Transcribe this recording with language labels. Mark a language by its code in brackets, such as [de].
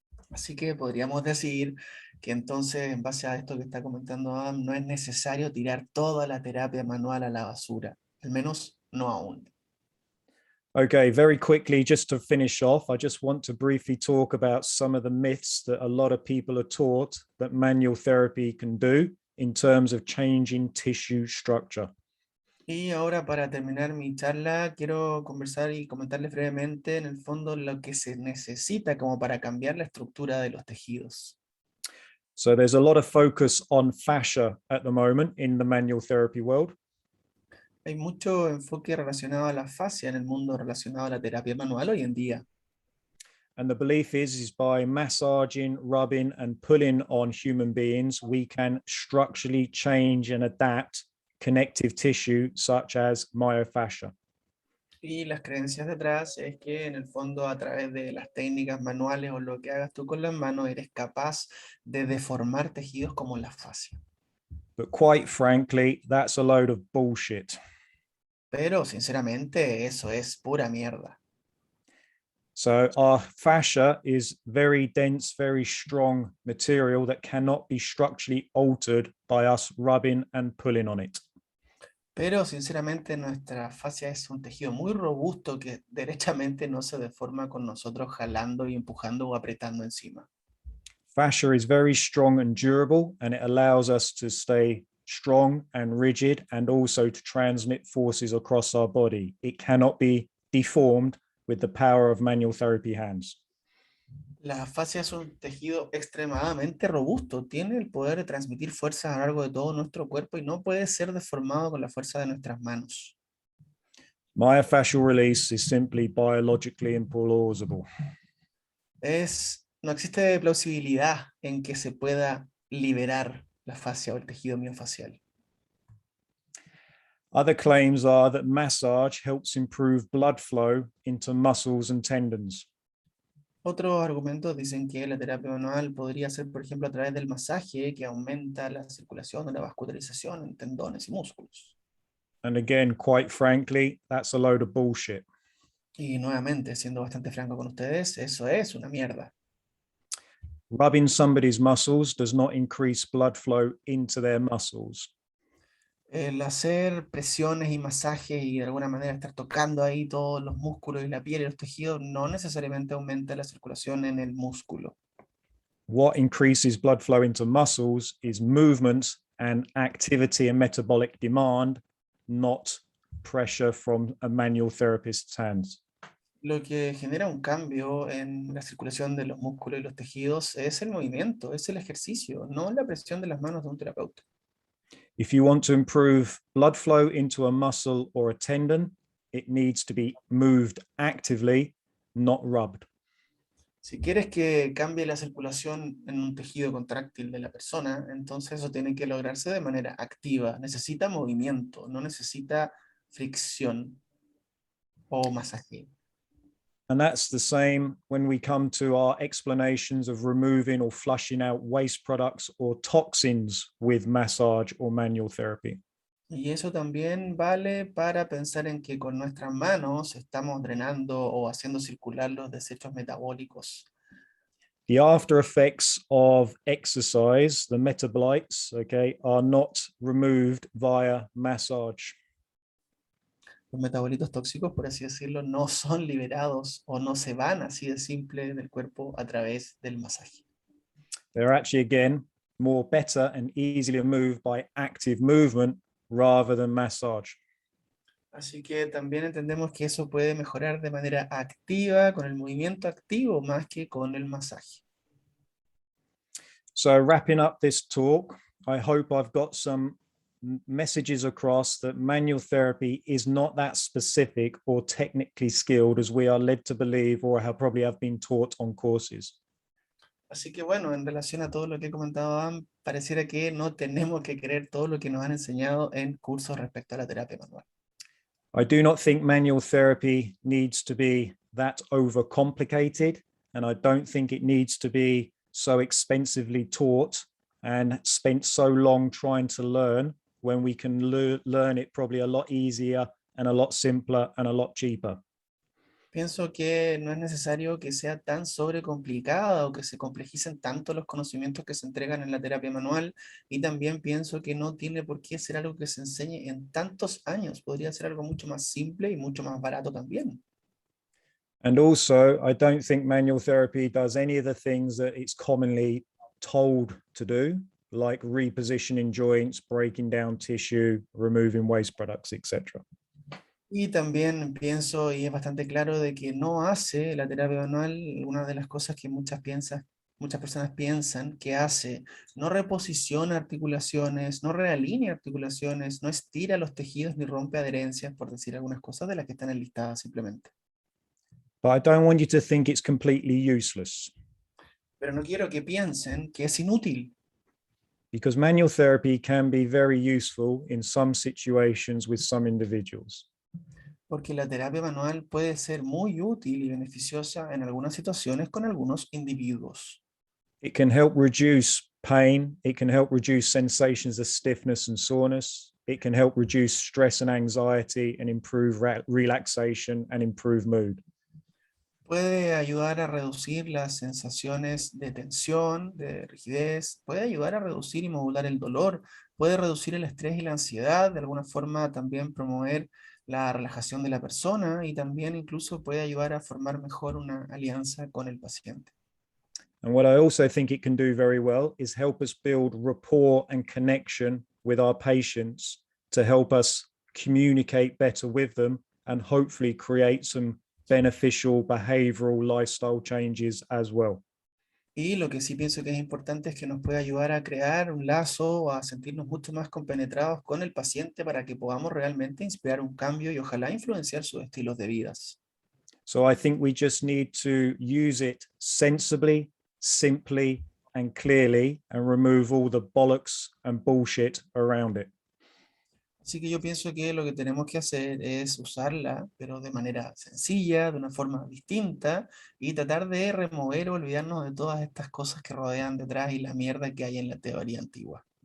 [es] Así que podríamos decir que entonces, en base a esto que está comentando Adam, no es necesario tirar toda la terapia manual a la basura, al menos no aún. [en] Okay, very quickly, just to finish off, I just want to briefly talk about some of the myths that a lot of people are taught that manual therapy can do in terms of changing tissue structure. [es] Y ahora para terminar mi charla, quiero conversar y comentarles brevemente en el fondo lo que se necesita como para cambiar la estructura de los tejidos. [en] So there's a lot of focus on fascia at the moment in the manual therapy world. [es] Hay mucho enfoque relacionado a la fascia en el mundo relacionado a la terapia manual hoy en día. [en] And the belief is by massaging, rubbing, and pulling on human beings, we can structurally change and adapt connective tissue such as myofascia. [es] Y las creencias detrás es que en el fondo a través de las técnicas manuales o lo que hagas tú con las manos eres capaz de deformar tejidos como la fascia. [en] But quite frankly, that's a load of bullshit. [es] Pero sinceramente eso es pura mierda. [en] So our fascia is very dense, very strong material that cannot be structurally altered by us rubbing and pulling on it. [es] Pero sinceramente nuestra fascia es un tejido muy robusto que derechamente no se deforma con nosotros jalando y empujando o apretando encima. [en] Fascia is very strong and durable, and it allows us to stay strong and rigid and also to transmit forces across our body. It cannot be deformed with the power of manual therapy hands. [es] La fascia es un tejido extremadamente robusto, tiene el poder de transmitir fuerzas a lo largo de todo nuestro cuerpo y no puede ser deformado con la fuerza de nuestras manos. [en] Myofascial release is simply biologically implausible. [es] No existe plausibilidad en que se pueda liberar la fascia o el tejido miofascial. [en] Other claims are that massage helps improve blood flow into muscles and tendons. [es] Otros argumentos dicen que la terapia manual podría ser, por ejemplo, a través del masaje que aumenta la circulación o la vascularización en tendones y músculos. [en] And again, quite frankly, that's a load of bullshit. [es] Y nuevamente, siendo bastante franco con ustedes, eso es una mierda. [en] Rubbing somebody's muscles does not increase blood flow into their muscles. [es] El hacer presiones y masajes y de alguna manera estar tocando ahí todos los músculos y la piel y los tejidos no necesariamente aumenta la circulación en el músculo. [en] What increases blood flow into muscles is movement and activity and metabolic demand, not pressure from a manual therapist's hands. [es] Lo que genera un cambio en la circulación de los músculos y los tejidos es el movimiento, es el ejercicio, no la presión de las manos de un terapeuta. [en] If you want to improve blood flow into a muscle or a tendon, it needs to be moved actively, not rubbed. [es] Si quieres que cambie la circulación en un tejido contráctil de la persona, entonces eso tiene que lograrse de manera activa. Necesita movimiento, no necesita fricción o masaje. [en] And that's the same when we come to our explanations of removing or flushing out waste products or toxins with massage or manual therapy. [es] Y eso también vale para pensar en que con nuestras manos estamos drenando o haciendo circular los desechos metabólicos. [en] The after effects of exercise, the metabolites, okay, are not removed via massage. [es] Los metabolitos tóxicos, por así decirlo, no son liberados o no se van así de simple del cuerpo a través del masaje. [en] They're actually, again, more better and easily moved by active movement rather than massage. [es] Así que también entendemos que eso puede mejorar de manera activa, con el movimiento activo, más que con el masaje. [en] So wrapping up this talk, I hope I've got some messages across that manual therapy is not that specific or technically skilled as we are led to believe or probably have been taught on courses. [es] Así que bueno, en relación a todo lo que he comentado, pareciera que no tenemos que creer todo lo que nos han enseñado en cursos respecto a la terapia manual. [en] I do not think manual therapy needs to be that overcomplicated, and I don't think it needs to be so expensively taught and spent so long trying to learn when we can learn it probably a lot easier and a lot simpler and a lot cheaper. [es] Pienso que no es necesario que sea tan sobrecomplicada o que se complejicen tanto los conocimientos que se entregan en la terapia manual, y también pienso que no tiene por qué ser algo que se enseñe en tantos años, podría ser algo mucho más simple y mucho más barato también. [en] And also, I don't think manual therapy does any of the things that it's commonly told to do, like repositioning joints, breaking down tissue, removing waste products, etc. [es] Y también pienso, y es bastante claro, de que no hace la terapia manual una de las cosas que muchas personas piensan que hace. No reposiciona articulaciones, no realinea articulaciones, no estira los tejidos ni rompe adherencias, por decir algunas cosas de las que están enlistadas simplemente. [en] But I don't want you to think it's completely useless, [es] Pero no quiero que piensen que es inútil, [en] because manual therapy can be very useful in some situations with some individuals. [es] porque la terapia manual puede ser muy útil y beneficiosa en algunas situaciones con algunos individuos. [en] It can help reduce pain. It can help reduce sensations of stiffness and soreness. It can help reduce stress and anxiety and improve relaxation and improve mood. [es] Puede ayudar a reducir las sensaciones de tensión, de rigidez, puede ayudar a reducir y modular el dolor, puede reducir el estrés y la ansiedad, de alguna forma también promover la relajación de la persona y también incluso puede ayudar a formar mejor una alianza con el paciente. [en] And what I also think it can do very well is help us build rapport and connection with our patients to help us communicate better with them and hopefully create some beneficial behavioral lifestyle changes as well. [es] Y lo que sí pienso que es importante es que nos puede ayudar a crear un lazo o a sentirnos mucho más compenetrados con el paciente para que podamos realmente inspirar un cambio y ojalá influenciar sus estilos de vidas. [en] So I think we just need to use it sensibly, simply, and clearly, and remove all the bollocks and bullshit around it. [es] Así que yo pienso que lo que tenemos que hacer es usarla, pero de manera sencilla, de una forma distinta, y tratar de remover o olvidarnos de todas estas cosas que rodean detrás y la mierda que hay en la teoría antigua.